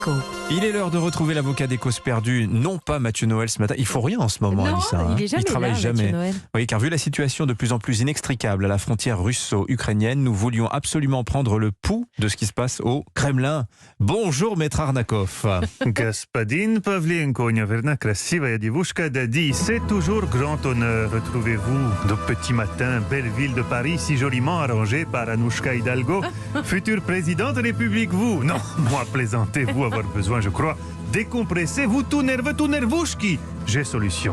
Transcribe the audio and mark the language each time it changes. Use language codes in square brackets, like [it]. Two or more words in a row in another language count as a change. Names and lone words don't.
[fr] Il est l'heure de retrouver l'avocat des causes perdues, non pas Mathieu Noël ce matin. Il faut rien en ce moment, Non, Anissa. il est jamais travaille là, jamais. Mathieu Noël. Oui, car vu la situation de plus en plus inextricable à la frontière russo-ukrainienne, nous voulions absolument prendre le pouls de ce qui se passe au Kremlin. Bonjour, maître Arnakov. [ru] Господин Pavlienko, у меня верна красивая девушка Dadi. [fr] C'est toujours grand honneur. Retrouvez-vous de petit matin, belle ville de Paris, si joliment arrangée par Anouchka Hidalgo, future présidente de République. Vous, non, moi plaisantez-vous avoir besoin, je crois. Décompressez-vous tout nerveux, tout nervouchki. J'ai solution.